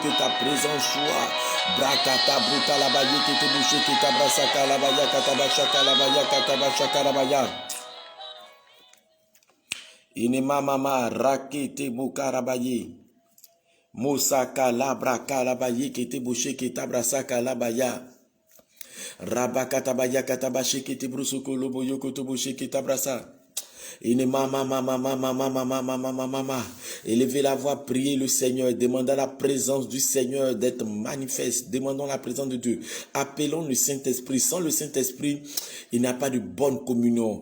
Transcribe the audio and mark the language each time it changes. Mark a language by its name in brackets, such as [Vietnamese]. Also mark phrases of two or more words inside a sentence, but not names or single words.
[French] Que ta présence soit. Brakata bruta la baye qui te bouché qui tabrasaka la baya katabashaka la baya katabashaka la baya. Inema mama rakete bukarabaye. Mosaka la braka la baye qui te bouché qui tabrasaka la baya. Rabakata baya katabashi qui te brusoko loboyo koto bouché qui tabrasa. Élevez la voix, priez le Seigneur, demandez la présence du Seigneur d'être manifeste, demandons la présence de Dieu, appelons le Saint-Esprit. Sans le Saint-Esprit, il n'y a pas de bonne communion.